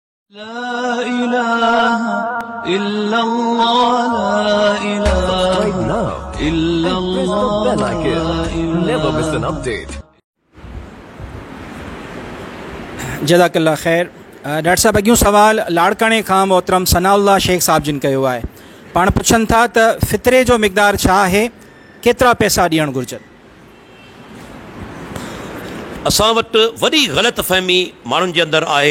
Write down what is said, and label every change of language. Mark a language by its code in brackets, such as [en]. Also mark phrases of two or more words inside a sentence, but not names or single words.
[ar] لا إله إلا الله، لا إله [en] Right now, [ar] illallah, [en] press the bell icon. Never miss an update. [ar] جزاك الله خير. [sd] डॉक्टर साहब अॻियूं सवाल लाड़काणे खां मोहतरम सनाउल्लाह शेख साहब जिन कयो आहे। पाण पुछनि था त फ़ितरे जो मिक़दार छा आहे, केतिरा पैसा ॾियणु घुरिजनि? असां वटि वॾी ग़लतफ़हमी माण्हुनि जे अंदरि आहे।